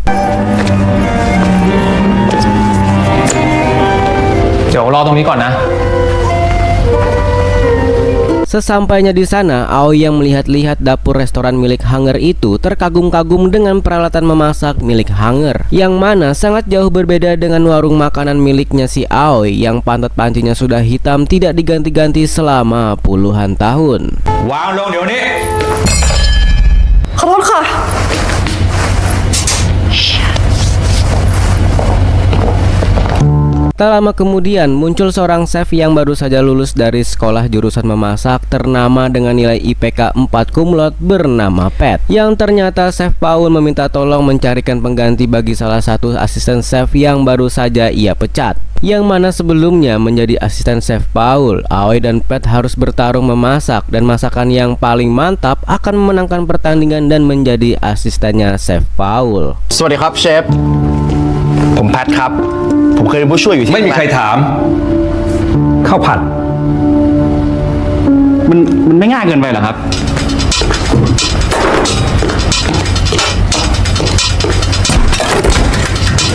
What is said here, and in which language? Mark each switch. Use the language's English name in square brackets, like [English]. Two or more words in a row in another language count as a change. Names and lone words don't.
[Indonesian] Sesampainya di sana, Aoi yang melihat-lihat dapur restoran milik Hunger itu terkagum-kagum dengan peralatan memasak milik Hunger, yang mana sangat jauh berbeda dengan warung makanan miliknya si Aoi yang pantat pancinya sudah hitam tidak diganti-ganti selama puluhan tahun. [Thai] วางลงเดี๋ยวนี้. ขอโทษค่ะ [Indonesian] Tak lama kemudian muncul seorang chef yang baru saja lulus dari sekolah jurusan memasak ternama dengan nilai IPK 4 [Latin] cum laude [Indonesian] bernama Pat, yang ternyata Chef Paul meminta tolong mencarikan pengganti bagi salah satu asisten chef yang baru saja ia pecat. Yang mana sebelumnya menjadi asisten Chef Paul, Aoi dan Pat harus bertarung memasak, dan masakan yang paling mantap akan memenangkan pertandingan dan menjadi asistennya Chef Paul. [Thai] สวัสดีครับเชฟผมแพทครับผมเคยเป็นผู้ช่วยอยู่ที่ ไม่มีใครถามข้าวผัด มันไม่ง่ายเกินไปเหรอครับ ม